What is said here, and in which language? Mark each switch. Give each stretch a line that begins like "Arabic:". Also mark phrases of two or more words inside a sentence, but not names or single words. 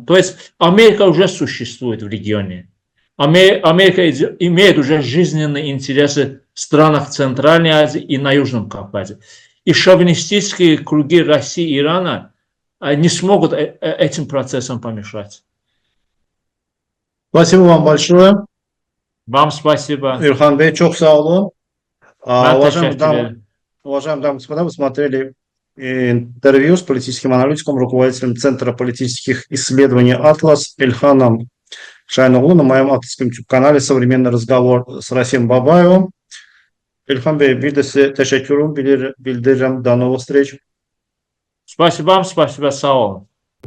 Russian: То есть Америка уже существует в регионе. Америка имеет уже жизненные интересы в странах Центральной Азии и на Южном Кавказе. И шовинистические круги России и Ирана не смогут этим процессам помешать. Спасибо вам большое. Вам спасибо.
Turkish: Ильхам Бey, çok sağ olun. Ben teşekkür ederim.
Russian: Уважаемые дамы и господа, вы смотрели интервью с политическим аналитиком, руководителем Центра политических исследований «Атлас» Ильханом Шайноглу на моем авторском YouTube-канале «Современный разговор» с Расим Бабаевым.
Turkish: İlhan Bey, bir de size teşekkürüm bildiririm.
Russian: До новых встреч. Спасибо вам, спасибо,
Turkish: sağ olun.